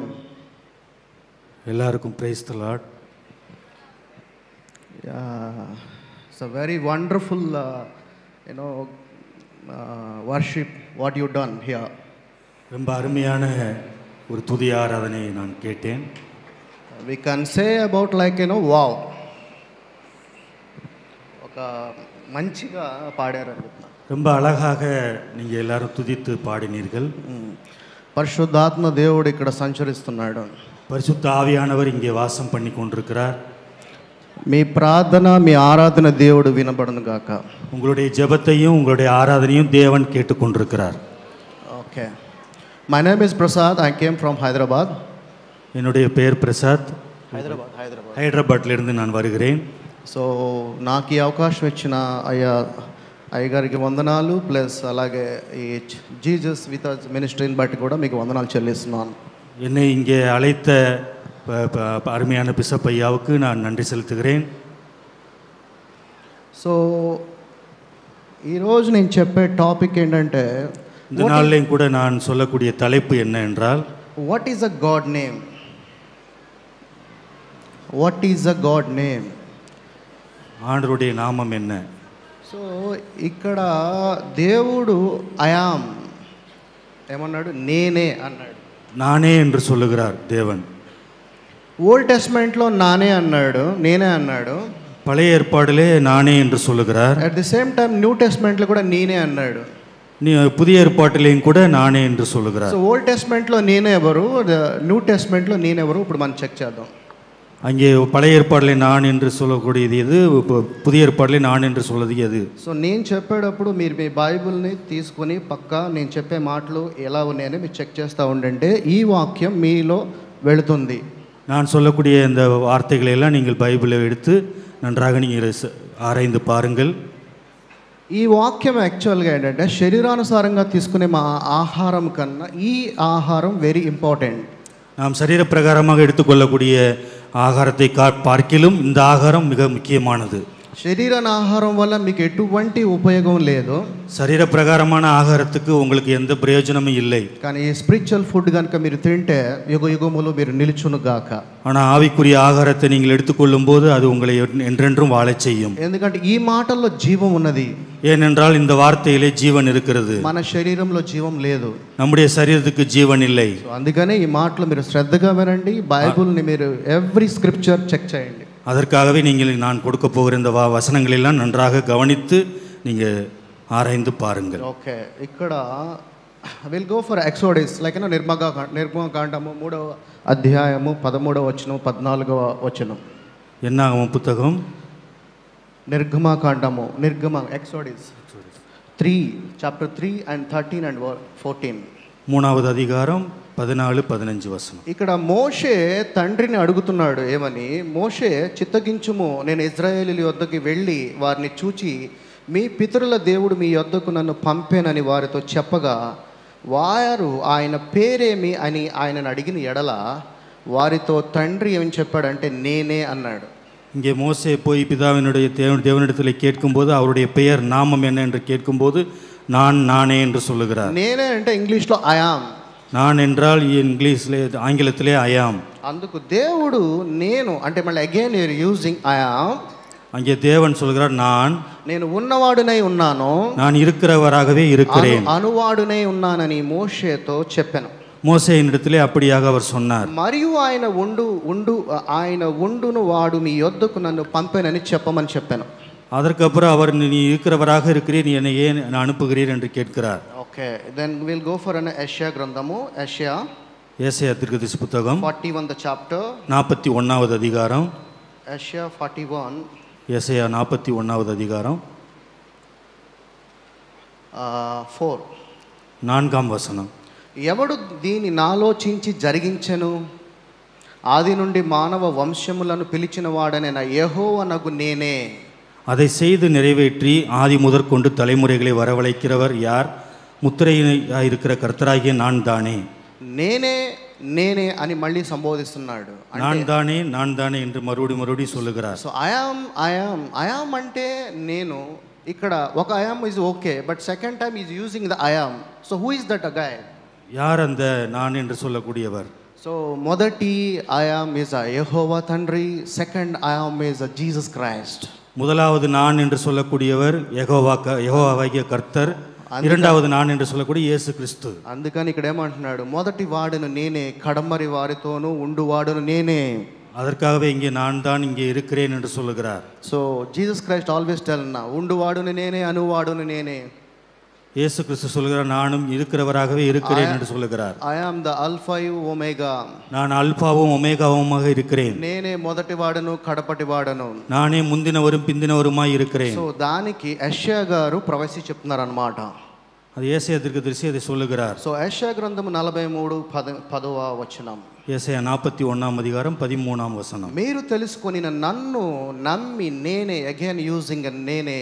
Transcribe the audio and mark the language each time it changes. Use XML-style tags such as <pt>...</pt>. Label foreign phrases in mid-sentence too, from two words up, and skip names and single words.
<en>எல்லாருக்கும் praise the Lord. Yeah, it's a very wonderful, worship what you done here.</en> <ta>ரொம்ப அருமையான ஒரு துதி ஆராதனையை நான் கேட்டேன்.</ta> <en>We can say about wow.</en> <te>ఒక మంచిగా పాడారు అనుకుంటున్నా.</te> <ta>ரொம்ப అழகாக நீங்க எல்லாரும் துதித்து பாடினீர்கள்.</ta> <te>పరిశుద్ధాత్మ దేవుడు ఇక్కడ సంచరిస్తున్నాడు.</te> <ta>பரிசுத்த ஆவியானவர் இங்கே வாசம் பண்ணி கொண்டிருக்கிறார்.</ta> <te>మీ ప్రార్థన మీ ఆరాధన దేవుడు వినబడును గాక.</te> <ta>உங்களுடைய ஜெபத்தையும் உங்களுடைய ஆராதனையும் தேவன் கேட்டுக்கொண்டிருக்கிறார். ஓகே.</ta> <en>My name is Prasad. I came from Hyderabad.</en> <ta>என்னுடைய பெயர் பிரசாத். ஹைதராபாத்ல இருந்து நான் வருகிறேன்.</ta> <te>సో నాకు ఈ అవకాశం ఇచ్చిన అయ్యగారికి వందనాలు, ప్లస్ అలాగే ఈ జీసస్ విత్ అస్ మినిస్ట్రీని బట్టి కూడా మీకు వందనాలు చెల్లిస్తున్నాను.</te> <ta>என்னை இங்கே அழைத்த அருமையான பிஷப் ஐயாவுக்கு நான் நன்றி செலுத்துகிறேன்.</ta> <te>సో ఈరోజు నేను చెప్పే టాపిక్ ఏంటంటే,</te> <ta>இந்த நாளிலேயும் கூட நான் சொல்லக்கூடிய தலைப்பு என்ன என்றால்,</ta> <en>What is a God name? What is a God name?</en> <ta>ஆண்டவருடைய நாமம் என்ன?</ta> <te>సో ఇక్కడ దేవుడు అయామ్ ఏమన్నాడు? నేనే అన్నాడు.</te> <ta>நானே என்று சொல்லுகிறார் தேவன்.</ta> <te>ఓల్డ్ టెస్ట్మెంట్లో నానే అన్నాడు, నేనే అన్నాడు.</te> <ta>பழைய ஏற்பாடிலே நானே என்று சொல்லுகிறார்.</ta> <en>at the same time</en> <te>న్యూ టెస్ట్మెంట్లో కూడా నేనే అన్నాడు.</te> <ta>புதிய ஏற்பாட்டிலேயும் கூட நானே என்று சொல்லுகிறார்.</ta> <te>సో ఓల్డ్ టెస్ట్మెంట్లో నేనే ఎవరు, న్యూ టెస్ట్మెంట్లో నేనెవరు, ఇప్పుడు మనం చెక్ చేద్దాం. அங்கே பழைய ஏற்பாடிலே நான் என்று சொல்லக்கூடியது எது, புதிய ஏற்பாடிலே நான் என்று சொல்வது எது? సో నేను చెప్పేటప్పుడు మీరు మీ బైబిల్ని తీసుకొని పక్కా నేను చెప్పే మాటలు ఎలా ఉన్నాయని మీరు చెక్ చేస్తూ ఉండండి. ఈ వాక్యం మీలో వెళుతుంది.</te> <ta>நான் சொல்லக்கூடிய இந்த வார்த்தைகளை எல்லாம் நீங்கள் பைபிளை எடுத்து நன்றாக நீங்கள் ஆராய்ந்து பாருங்கள்.</ta> <te>ఈ వాక్యం యాక్చువల్గా ఏంటంటే శరీరానుసారంగా తీసుకునే మా ఆహారం కన్నా ఈ ఆహారం</te> <en>very important.</en> <ta>நாம் சரீர பிரகாரமாக எடுத்துக்கொள்ளக்கூடிய ஆகாரத்தை பார்க்கிலும் இந்த ஆகாரம் மிக முக்கியமானது.</ta> <te>శరీర ఆహారం వల్ల మీకు ఎటువంటి ఉపయోగం లేదు. శరీర ప్రకారమైన</te> <ta>ఆహారத்துக்கு உங்களுக்கு எந்த பிரயோஜனமும் இல்லை.</ta> <te>కానీ ఈ</te> <en>spiritual food</en> <te>కనుక మీరు తింటే యుగ యుగములు మీరు నిలుచును గాక.</te> <ta>ஆனா ஆவிக்குரிய ஆகாரத்தை நீங்கள் எடுத்துக்கொள்ளும் போது அது உங்களை என்றென்றும் வாழச் செய்யும்.</ta> <te>ఎందుకంటే ఈ మాటల్లో జీవం ఉన్నది.</te> <ta>ஏனென்றால் இந்த வார்த்தையிலே ஜீவன் இருக்கிறது.</ta> <te>మన శరీరంలో జీవం లేదు.</te> <ta>நம்முடைய சரீரத்துக்கு ஜீவன் இல்லை.</ta> <te>అందుకనే ఈ మాటలు మీరు శ్రద్ధగా వినండి. బైబిల్ని మీరు</te> <en>every scripture</en> <te>చెక్ చేయండి.</te> <ta>அதற்காகவே நீங்கள் நான் கொடுக்க போகிற இந்த வசனங்களெல்லாம் நன்றாக கவனித்து நீங்கள் ஆராய்ந்து பாருங்கள்.</ta> <te>ఓకే. ఇక్కడ</te> <en>will go for Exodus like</en> <te>నిర్గమకాండము 3వ అధ్యాయము 13వ వచనం 14వ వచనం.</te> <ta>என்னாகமம் புத்தகம்</ta> <te>నిర్గమకాండము ఎక్సోడస్ 3 చాప్టర్ 3 and 13 and 14.</te> <ta>3வது அதிகாரம் 14-15 వచనం.</ta> <te>ఇక్కడ మోషే తండ్రిని అడుగుతున్నాడు ఏమని, మోషే చిత్తగించుము, నేను ఇజ్రాయేలీల యొద్దకు వెళ్ళి వారిని చూచి మీ పితరుల దేవుడు మీ యొద్దకు నన్ను పంపేనని వారితో చెప్పగా వారు ఆయన పేరేమి అని ఆయనను అడిగిన ఎడల వారితో తండ్రి ఏమని చెప్పాడంటే నేనే అన్నాడు.</te> <ta>இங்கே மோசே போய் பிதாவினுடைய தேவனிடத்தில் கேட்கும்போது அவருடைய பெயர் நாமம் என்ன என்று கேட்கும்போது நானே என்று சொல்லுகிறார்.</ta> <te>నేనే అంటే ఇంగ్లీష్లో</te> <en>I am.</en> <ta>நான் என்றால் இங்கிலீஷில் ஆங்கிலத்திலே</ta> <en>I am.</en> <te>అందుకు దేవుడు నేను అంటే మళ్ళీ</te> <en>again your using I am.</en> <ta>அங்கே தேவன் சொல்கிறார்</ta> <te>నేను ఉన్నవాడునై ఉన్నాను,</te> <ta>நான் இருக்கிறவராகவே இருக்கிறேன்.</ta> <te>అనువాడునై ఉన్నానని మోషేతో చెప్పాను.</te> <ta>மோசேயினிடத்திலே அப்படியாக அவர் சொன்னார்.</ta> <te>మరియు ఆయన ఉండును వాడు మీ యొద్దకు నన్ను పంపానని చెప్పమని చెప్పాను.</te> <ta>அதற்கப்புறம் அவர் நீ இருக்கிறவராக இருக்கிறீர், நீ என்னை ஏன் அனுப்புகிறீர் என்று கேட்கிறார்.</ta> <en>okay, then will go for an</en> <te>యెషయా గ్రంథము.</te> <ta>ஏசாயா தீர்க்கதரிசி புத்தகம்</ta> <en>41th chapter,</en> <ta>41வது அதிகாரம்.</ta> <te>యెషయా 41,</te> <ta>ஏசாயா 41வது அதிகாரம் 4. 4ஆம் வசனம்.</ta> <te>ఎవడు దీని నాలోచించి జరిగించెను, ఆది నుండి మానవ వంశములను పిలిచిన వాడనైన యెహోవానగు నేనే.</te> <ta>அதை செய்து நிறைவேற்றி ஆதி முதற்கொண்டு தலைமுறைகளை வரவழைக்கிறவர் யார்? முத்திரையாயிருக்கிற கர்த்தராகிய நான் தானே.</ta> <te>నేనే అని మళ్ళీ సంబోధిస్తున్నాడు.</te> <ta>நான் தானே என்று మరుడి சொல்லுகிறார்.</ta> <te>సో</te> <en>I am</en> <te>అంటే నేను. ఇక్కడ ఒక</te> <en>I am is okay, but second time is using the I am. So who is that guy?</en> <ta>யார் அந்த நான் என்று சொல்லக்கூடியவர்?</ta> <en>సో మొదటి I am is యెహోవా తండ్రి, second I am is Jesus Christ.</en> <ta>முதலாவது நான் என்று சொல்லக்கூடியவர் యెహోవాகிய కర్తర్, இரண்டாவது நான் என்று சொல்லக்கூடிய యేసు క్రీస్తు.</ta> <te>అందుకని ఇక్కడ ఏమంటున్నాడు, మొదటి వాడును నేనే, కడమరి వారితోనూ ఉండువాడును నేనే.</te> <ta>அதற்காகவே இங்கே நான் தான் இங்கே இருக்கிறேன் என்று சொல்லுகிறார்.</ta> <te>సో జీసస్ క్రైస్ట్</te> <en>always tell na</en> <te>ఉండువాడును నేనే, అనువాడును నేనే.</te> <ta>యేసు கிறிஸ்து சொல்கிறார், நானும் இருக்கிறவராகவே இருக்கிறேன் என்று சொல்லுகிறார்.</ta> <en>I am the Alpha Omega,</en> <ta>நான் அல்பாவும் ஒமேகாவுமாக இருக்கிறேன்.</ta> <te>నేనే మొదటి వాడను కడపటి వాడను,</te> <ta>நானே முந்தினவரும் பிந்தினவருமாய் இருக்கிறேன்.</ta> <te>సో దానికి యెషయా గారు ప్రవచి చెప్తున్నారు అన్నమాట.</te> <ta>அது ஏசாயா தீர்க்கதரிசி அதை சொல்லுகிறார்.</ta> <te>సో యెషయా గ్రంథము 43:10వ వచనం.</te> <ta>ஏசாயா 41ஆம் அதிகாரம் 13ஆம் வசனம்.</ta> <te>మీరు తెలుసుకొని నన్ను నమ్మి నేనే,</te> <en>again using</en> <te>నేనే.</te>